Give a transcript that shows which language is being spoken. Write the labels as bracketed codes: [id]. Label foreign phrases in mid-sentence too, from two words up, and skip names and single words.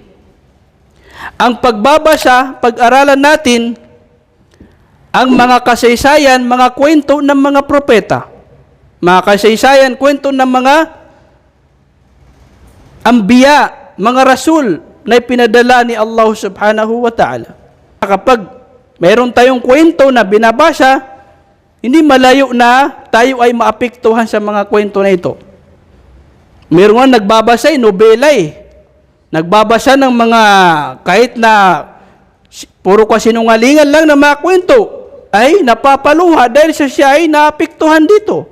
[tl] Ang pagbabasa, pag-aralan natin ang mga kasaysayan, mga kwento ng mga propeta. Mga kasaysayan, kwento ng mga ambiya, mga rasul na ipinadala ni [ar] الله سبحانه وتعالى. [tl] Kapag mayroon tayong kwento na binabasa, hindi malayo na tayo ay maapektuhan sa mga kwento na ito. Mayroon nga nagbabasa nobela Nagbabasa ng mga kahit na puro kasinungalingan lang na mga kwento ay napapaluha dahil siya ay naapektuhan dito.